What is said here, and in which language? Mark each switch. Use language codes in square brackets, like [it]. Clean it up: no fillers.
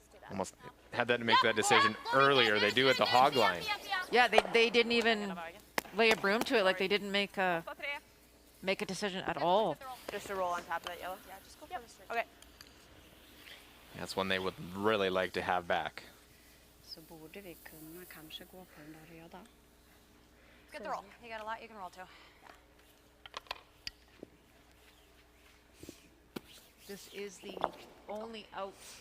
[en] Almost had that to make that decision earlier. They do at the hog line. Yeah, they didn't even lay a broom to it. Like they didn't make a decision at all. Just a roll on top of that yellow. Yeah, just go for the straight. Okay. That's one they would really like to have back. [sv] Så borde vi kunna kanske gå på den där röda. [en] Good to roll. You got a lot you can roll to. This is the only out.